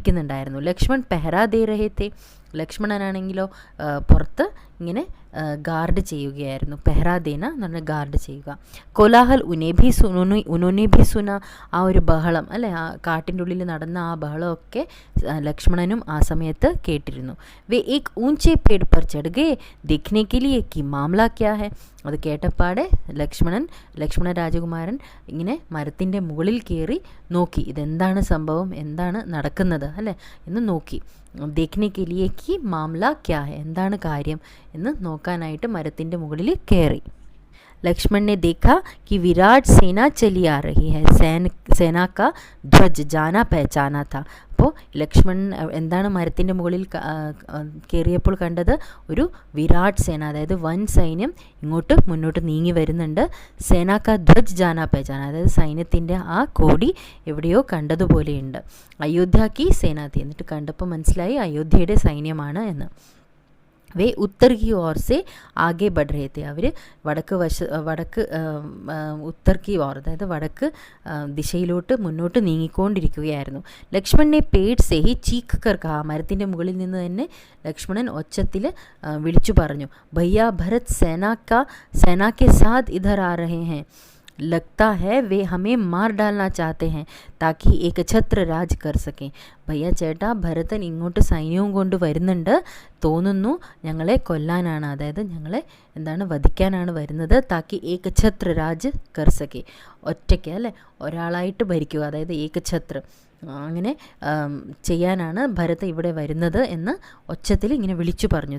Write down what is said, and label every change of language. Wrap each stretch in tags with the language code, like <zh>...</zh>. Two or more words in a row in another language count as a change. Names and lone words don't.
<hi>लक्ष्मण पहरा दे रहे थे,</hi> <ml>ലക്ഷ്മണനാണെങ്കിലോ പുറത്ത് ഇങ്ങനെ ഗാർഡ് ചെയ്യുകയായിരുന്നു.</ml> <hi>पहरा देना</hi> <ml>എന്ന് പറഞ്ഞാൽ ഗാർഡ് ചെയ്യുക.</ml> <hi>कोलाहल उन्होंने भी सुना,</hi> <ml>ആ ഒരു ബഹളം അല്ലേ, ആ കാട്ടിൻ്റെ ഉള്ളിൽ നടന്ന ആ ബഹളമൊക്കെ ലക്ഷ്മണനും ആ സമയത്ത് കേട്ടിരുന്നു.</ml> <hi>वे एक ऊँचे पेड़ पर ചढ़ गए देखने के लिए कि मामला क्या है.</hi> <ml>അത് കേട്ടപ്പാടെ ലക്ഷ്മണ രാജകുമാരൻ ഇങ്ങനെ മരത്തിൻ്റെ മുകളിൽ കയറി നോക്കി, ഇതെന്താണ് സംഭവം, എന്താണ് നടക്കുന്നത് അല്ലേ എന്ന് നോക്കി.</ml> <hi>देखने के लिए कि मामला क्या है,</hi> <ml>എന്താണ് കാര്യം എന്ന് നോക്കാനായിട്ട് മരത്തിൻ്റെ മുകളിൽ കയറി.</ml> <hi>लक्ष्मण ने देखा कि विराट सेना चली आ रही है. सेना का ध्वज जाना पहचाना था.</hi> <ml>അപ്പോൾ ലക്ഷ്മൺ എന്താണ് മരത്തിൻ്റെ മുകളിൽ കയറിയപ്പോൾ കണ്ടത്? ഒരു വിരാട് സേന, അതായത് വൻ സൈന്യം ഇങ്ങോട്ട് മുന്നോട്ട് നീങ്ങി വരുന്നുണ്ട്.</ml> <hi>सेना का ध्वज जाना पहचाना,</hi> <ml>അതായത് സൈന്യത്തിൻ്റെ ആ കോടി എവിടെയോ കണ്ടതുപോലെയുണ്ട്.</ml> <hi>अयोध्या की सेना थी,</hi> <ml>എന്നിട്ട് കണ്ടപ്പോൾ മനസ്സിലായി അയോധ്യയുടെ സൈന്യമാണ് എന്ന്.</ml> <hi>वे उत्तर की ओर से आगे बढ़ रहे थे. അവർ ഉത്തർ की ओर,</hi> <ml>അതായത് വടക്ക് ദിശയിലോട്ട് മുന്നോട്ട് നീങ്ങിക്കൊണ്ടിരിക്കുകയായിരുന്നു.</ml> <hi>लक्ष्मण ने पेड़ से ही चीख कर कहा,</hi> <ml>മരത്തിൻ്റെ മുകളിൽ നിന്ന് തന്നെ ലക്ഷ്മണൻ ഒച്ചത്തിൽ വിളിച്ചു പറഞ്ഞു,</ml> <hi>भैया भरत सेना के साथ इधर आ रहे हैं.</hi> <ml>लगता है वे हमें मार डालना चाहते हैं ताकि एक छत्र राज कर सकें. ഭയ്യ ചേട്ടാ, ഭരതൻ ഇങ്ങോട്ട് സൈന്യവും കൊണ്ട് വരുന്നുണ്ട്, തോന്നുന്നു ഞങ്ങളെ കൊല്ലാനാണ്, അതായത് ഞങ്ങളെ വധിക്കാനാണ് വരുന്നത്.</ml> <hi>ताकि एक छत्र राज कर सकें,</hi> <ml>ഒറ്റയ്ക്ക് അല്ലേ, ഒരാളായിട്ട് ഭരിക്കുക, അതായത്</ml> <hi>एक छत्र,</hi> <ml>അങ്ങനെ ചെയ്യാനാണ് ഭരത് ഇവിടെ വരുന്നത് എന്ന് ഒച്ചത്തിൽ ഇങ്ങനെ വിളിച്ചു പറഞ്ഞു.</ml>